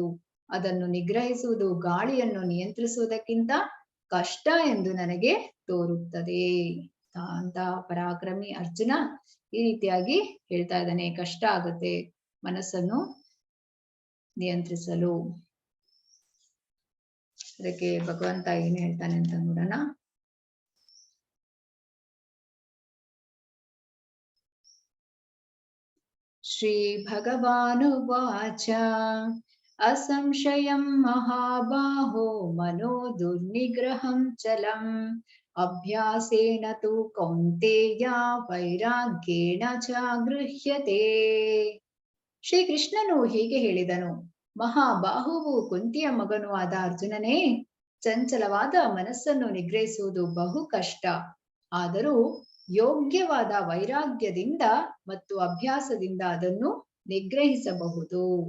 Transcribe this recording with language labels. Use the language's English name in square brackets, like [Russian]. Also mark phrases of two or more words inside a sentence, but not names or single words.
[Kannada] ಅದನ್ನು ನಿಗ್ರಹಿಸುವುದು ಗಾಳಿಯನ್ನು ನಿಯಂತ್ರಿಸುವುದಕ್ಕಿಂತ ಕಷ್ಟ ಎಂದು ನನಗೆ ತೋರುತ್ತದೆ ಅಂತ ಪರಾಕ್ರಮಿ ಅರ್ಜುನ ಈ ರೀತಿಯಾಗಿ ಹೇಳ್ತಾ ಇದ್ದಾನೆ. ಕಷ್ಟ ಆಗುತ್ತೆ ಮನಸ್ಸನ್ನು ನಿಯಂತ್ರಿಸಲು. ಅದಕ್ಕೆ ಭಗವಂತ ಏನ್ ಹೇಳ್ತಾನೆ ಅಂತ ನೋಡೋಣ. [Sanskrit] ಶ್ರೀ ಭಗವಾನುವಾಚ ಅಸಂಶಯಂ ಮಹಾಬಾಹೋ ಮನೋ ದುರ್ನಿಗ್ರಹಂ ಚಲಂ ಅಭ್ಯಾಸೇನ ತು ಕೌಂತೇಯ ವೈರಾಗ್ಯೇಣ ಚ ಗೃಹ್ಯತೆ. [Kannada] ಶ್ರೀಕೃಷ್ಣನು ಹೀಗೆ ಹೇಳಿದನು, ಮಹಾಬಾಹುವು ಕುಂತಿಯ ಮಗನೂ ಆದ ಅರ್ಜುನನೇ, ಚಂಚಲವಾದ ಮನಸ್ಸನ್ನು ನಿಗ್ರಹಿಸುವುದು ಬಹು ಕಷ್ಟ. ಆದರೂ ಯೋಗ್ಯವಾದ ವೈರಾಗ್ಯದಿಂದ ಮತ್ತು ಅಭ್ಯಾಸದಿಂದ ಅದನ್ನು ನಿಗ್ರಹಿಸಬಹುದು.